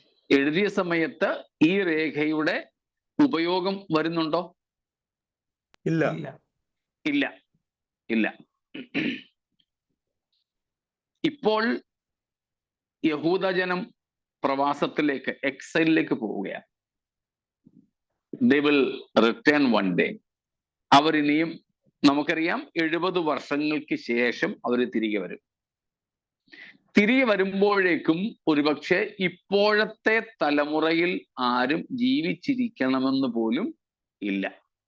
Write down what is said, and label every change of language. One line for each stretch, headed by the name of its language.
Malayalam: എഴുതിയ സമയത്ത് ഈ രേഖയുടെ ഉപയോഗം വരുന്നുണ്ടോ? ഇല്ല. ഇല്ല, ഇല്ല. ഇപ്പോൾ യഹൂദജനം പ്രവാസത്തിലേക്ക്, എക്സൈലിലേക്ക് പോവുകയാണ്.
English: They will return one day.
Malayalam: അവരിനിയും നമുക്കറിയാം 70 വർഷങ്ങൾക്ക് ശേഷം അവർ തിരികെ വരും. തിരികെ വരുമ്പോഴേക്കും ഒരുപക്ഷെ ഇപ്പോഴത്തെ തലമുറയിൽ ആരും ജീവിച്ചിരിക്കണമെന്ന് പോലും ഇല്ല.